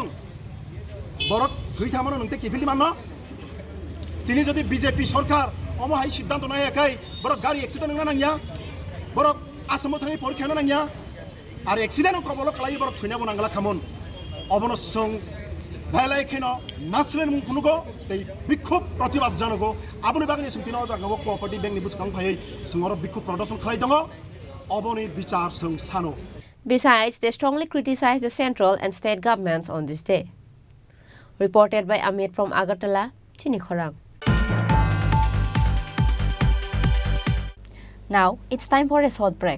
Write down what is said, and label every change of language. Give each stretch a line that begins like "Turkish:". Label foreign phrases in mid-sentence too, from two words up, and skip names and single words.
Kok Borok: बरक थैथामन नोंते किफिलि मान तिनी जदि बीजेपी सरकार अमहाय सिद्धांत नायाखै बरक गाड़ी एक्सिडेंट नंगा नांगिया बरक आसामाव थाङै परीक्षा नांगिया आरो एक्सिडेंट कबल खालाय बरक थैनाबो नांगला खामन अबनसं भाइलाइखेन नासलेन मुखुनुगो तै बिक्षोभ प्रतिबाद जानगो आबनि बागनि सुंतिनो जागो कोअपारेटिव बैंकनि बुसखां फायै सुंगर बिक्षोभ प्रदर्शन खालाय दङ अबनि विचार सं सानो
English: Besides, they strongly criticized the central and state governments on this day. Reported by Amit from Agartala, Chini Khorang. Now, it's time for a short break.